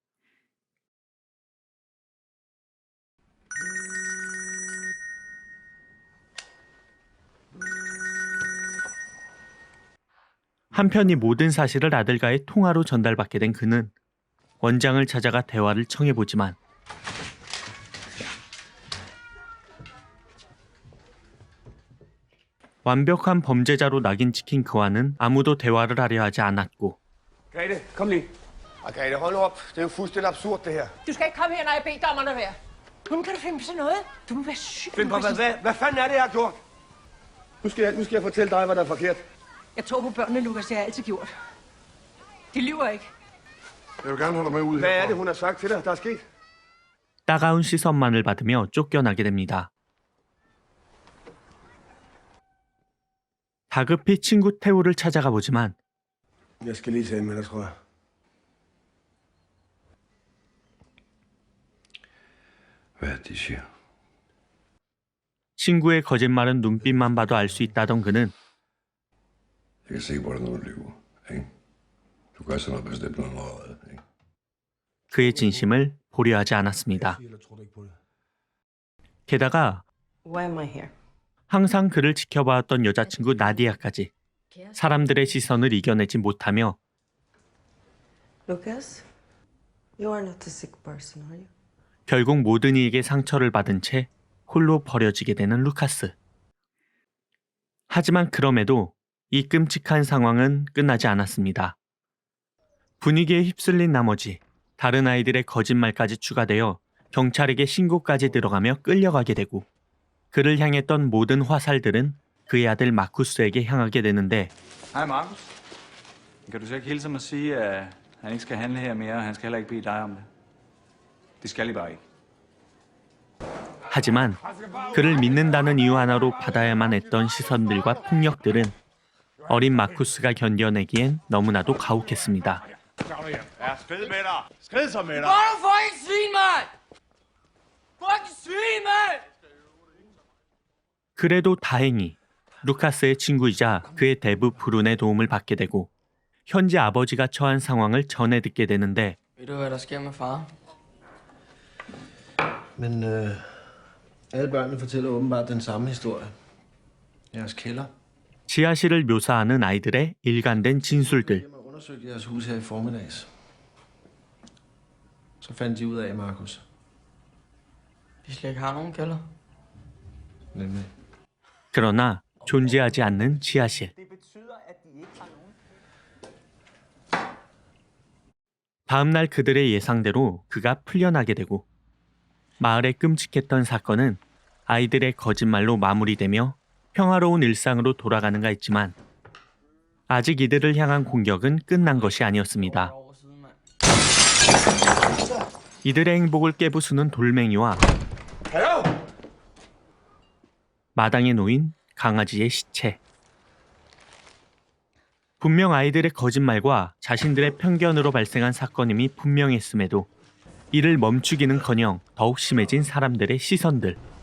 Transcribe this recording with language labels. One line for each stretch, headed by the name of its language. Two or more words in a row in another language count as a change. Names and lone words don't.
Korean: 한편 이 모든 사실을 아들과의 통화로 전달받게 된 그는 원장을 찾아가 대화를 청해보지만 완벽한 범죄자로 낙인 찍힌 그와는 아무도 대화를 하려 하지 않았고
Danish: Grete, kom lige. Grete, hold nu op. Det er jo fuldstændig absurd, det her. Du skal ikke komme her, når jeg beder dig om at lade være. Hvordan kan du finde på sådan noget? Du må være syg. Find på hvad fanden er det, jeg har gjort? Nu skal jeg fortælle dig, hvad der er forkert. Jeg tror på børnene, Lukas. Det har jeg altid gjort. De lyver ikke. Jeg vil gerne holde mig ud. Hvad er det, hun har sagt til dig, der er sket?
Korean: 따가운 시선만을 받으며 쫓겨나게 됩니다. 다급히 친구 태우를 찾아가 보지만
Danish: Jeg skal lige tale med dig, tror jeg. Hvad er det, de siger?
Korean: 친구의 거짓말은 눈빛만 봐도 알 수 있다던 그는
Danish: Jeg kan se, hvordan du lyver, ikke? Du gør sådan noget bestemt noget, ikke?
Korean: 그의 진심을 보려 하지 않았습니다. 게다가
English: Why am I here?
Korean: 항상 그를 지켜봐왔던 여자친구 나디아까지 사람들의 시선을 이겨내지 못하며
English: Lucas, you are not a sick person, are you?
Korean: 결국 모든 이에게 상처를 받은 채 홀로 버려지게 되는 루카스. 하지만 그럼에도 이 끔찍한 상황은 끝나지 않았습니다. 분위기에 휩쓸린 나머지 다른 아이들의 거짓말까지 추가되어 경찰에게 신고까지 들어가며 끌려가게 되고 그를 향했던 모든 화살들은 그의 아들 마쿠스에게 향하게 되는데
Danish: Hej Markus. Kan du så ikke hilse mig og sige, at han ikke skal handle her mere, og han skal heller ikke bede dig om det? Det skal I bare ikke.
Korean: 하지만 그를 믿는다는 이유 하나로 받아야만 했던 시선들과 폭력들은 어린 마쿠스가 견뎌내기엔 너무나도 가혹했습니다.
Danish: Ja, skrid med dig. Skrid så med dig. Hvor er du fucking svin, mand! Fucking svin, mand!
Korean: 그래도 다행히 루카스의 친구이자 그의 대부 브룬의 도움을 받게 되고 현재 아버지가 처한 상황을 전해 듣게 되는데
Danish: Ved du, hvad der sker med far? Men alle børnene fortæller åbenbart den samme historie. Jeres kælder.
Korean: 지하실을 묘사하는 아이들의 일관된 진술들.
Danish: Jeg har undersøgt jeres hus her i formiddags. Så fandt de ud af, Markus. Vi slet ikke har nogen kælder. Nemlig.
Korean: 그러나 존재하지 않는 지하실. 다음 날 그들의 예상대로 그가 풀려나게 되고 마을의 끔찍했던 사건은 아이들의 거짓말로 마무리되며 평화로운 일상으로 돌아가는가 했지만 아직 이들을 향한 공격은 끝난 것이 아니었습니다.
Danish: Over siden, mand.
Korean: 이들의 행복을 깨부수는 돌멩이와 마당에 놓인 강아지의 시체. 분명 아이들의 거짓말과 자신들의 편견으로 발생한 사건임이 분명했음에도 이를 멈추기는커녕 더욱 심해진 사람들의 시선들.